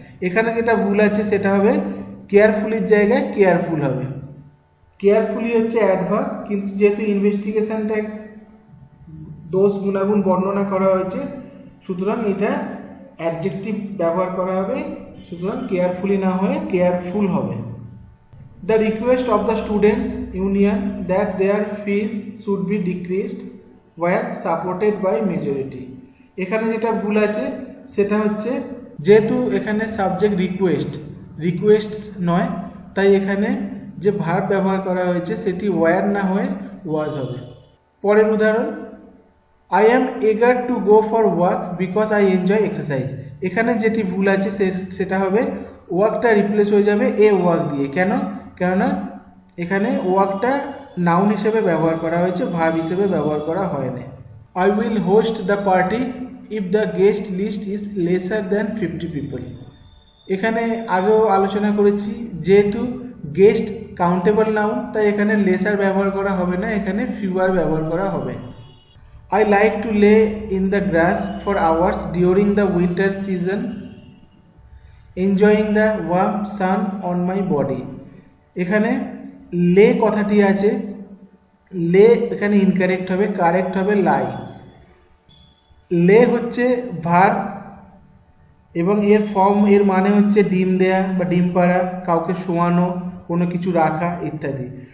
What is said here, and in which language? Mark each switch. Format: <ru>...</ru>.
<bn>এখানে যেটা ভুল আছে সেটা হবে কেয়ারফুলির জায়গায় কেয়ারফুল হবে। কেয়ারফুলি হচ্ছে অ্যাডভার্ব, কিন্তু যেহেতু ইনভেস্টিগেশনটা দোষ গুণাগুণ বর্ণনা করা হয়েছে সুতরাং এটা অ্যাডজেক্টিভ ব্যবহার করা হবে, সুতরাং কেয়ারফুলি না হয়ে কেয়ারফুল হবে।</bn> <en>The request of the students union that their fees should be decreased were supported by majority।</en> <bn>এখানে যেটা ভুল আছে সেটা হচ্ছে যেহেতু এখানে সাবজেক্ট রিকোয়েস্টস নয় তাই এখানে যে ভার্ব ব্যবহার করা হয়েছে সেটি ওয়্যার না হয়ে ওয়াজ হবে। পরের উদাহরণ,</bn> <en>I am eager to go for work because I enjoy exercise।</en> <bn>এখানে যেটি ভুল আছে সেটা হবে ওয়ার্কটা রিপ্লেস হয়ে যাবে এ ওয়ার্ক দিয়ে। কেননা এখানে ওয়ার্কটা নাউন হিসেবে ব্যবহার করা হয়েছে, ভার্ব হিসেবে ব্যবহার করা হয়নি।</bn> <en>I will host the party if the guest list is lesser than 50 people.</en> <bn>এখানে আগেও আলোচনা করেছি, যেহেতু গেস্ট কাউন্টেবল নাউন, তাই এখানে লেসার ব্যবহার করা হবে না, এখানে ফিউয়ার ব্যবহার করা হবে।</bn> <en>I like to lay in the grass for hours during the winter season, enjoying the warm sun on my body।</en> <bn>এখানে লে কথাটি আছে, লে এখানে ইনকারেক্ট হবে, কারেক্ট হবে লাই। লে হচ্ছে ভার্ব এবং এর ফর্ম, এর মানে হচ্ছে ডিম দেয়া বা ডিম পাড়া, কাউকে শোয়ানো, কোনো কিছু রাখা ইত্যাদি।</bn>